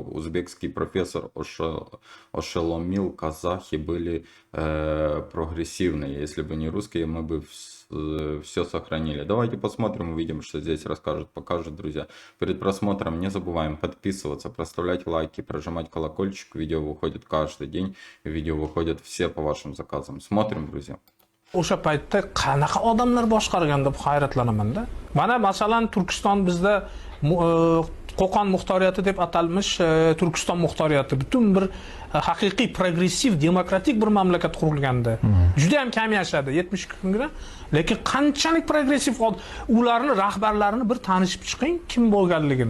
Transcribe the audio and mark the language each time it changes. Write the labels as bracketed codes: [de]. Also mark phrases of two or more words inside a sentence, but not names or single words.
[ru] Узбекский профессор ошеломил, казахи были прогрессивные. Если бы не русские, мы бы все сохранили. Давайте посмотрим, увидим, что здесь расскажут, покажут, друзья. Перед просмотром не забываем подписываться, проставлять лайки, прожимать колокольчик. Видео выходит каждый день. Видео выходят все по вашим заказам. Смотрим, друзья. [uz] O'sha paytda qanaqa odamlar boshqargan deb hayratlanaman-da. Mana masalan Turkiston bizda Qo'qon muxtoriyati deb atalmish Turkiston muxtoriyati butun bir haqiqiy progressiv, demokratik bir mamlakat qurilganda. Juda ham kam yashadi 72 kunga. Lekin qanchalik progressiv ularni rahbarlarini bir tanishib chiqing kim bo'lganligini.